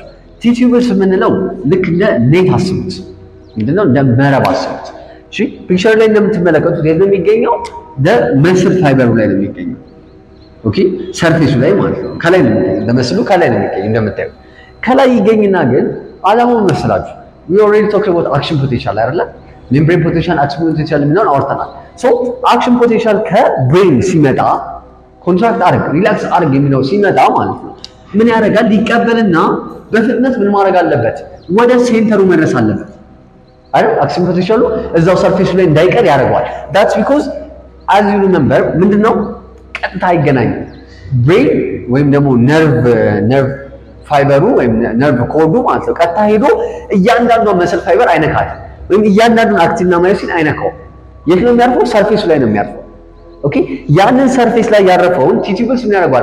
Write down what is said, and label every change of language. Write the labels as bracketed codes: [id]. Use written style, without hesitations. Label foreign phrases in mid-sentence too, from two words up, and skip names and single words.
[am] ቲቲቨልስ የምንለው ልክ እንደ ኔት አስቡት። ምንድነው? እንደ መረብ አስቡት። እሺ ፒክቸር ላይ እንደምትመለከቱት የት ነው የሚገኘው? መስል ፋይበሩ ላይ ነው የሚገኘው። ኦኬ ሰርፌሱ ላይ ማለት ነው። ከላይ ነው የሚገኘው። ለመስሉ ከላይ ነው የሚገኘው እንደምታዩት። ከላይ ይገኝና ግን አላማው መስላችሁ [en] we already talked about action potential [am] አይደለ? [en] membrane potential action potential [am] የሚለውን አውርተናል። [en] so action potential [am] ከብሬን ሲመጣ ኮንትራክት አድርግ ሪላክስ አድርግ የሚለው ሲመጣ ማለት ነው ምን ያደርጋል? ሊቀበልና በፍጥነት ምን ማድረግ አለበት? ወደ ሴንተሩ መድረስ አለበት አይደል? አክሽን ፖቴንሻሉ እዛው ሰርፌሱ ላይ እንዳይቀር ያደርገዋል። [en] that's because as you remember [am] ምንድነው ቀጥታ አይገናኝም። ብሬን ወይም ደግሞ ነርቭ ፋይበሩ ወይም ነርቭ ኮርዱ ማለት ነው ቀጥታ ሄዶ እያንዳንዷን [en] muscle fiber [am] አይነካትም፣ ወይም እያንዳንዱን አክቲንና ማዮሲን አይነካው። የት ነው የሚያርፈው? ሰርፌሱ ላይ ነው የሚያርፈው። ኦኬ ያንን ሰርፌስ ላይ ያረፈውን ቲቲቨልስ ምን ያደርጋል?